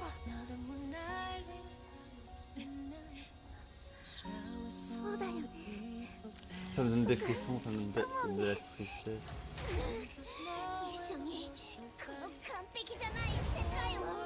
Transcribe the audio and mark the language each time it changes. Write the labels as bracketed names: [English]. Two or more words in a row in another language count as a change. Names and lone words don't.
[Japanese] そうだよね。 [French] Ça me donne des frissons, ça me donne de la tristesse. [Japanese] 一緒にこの完璧じゃない世界を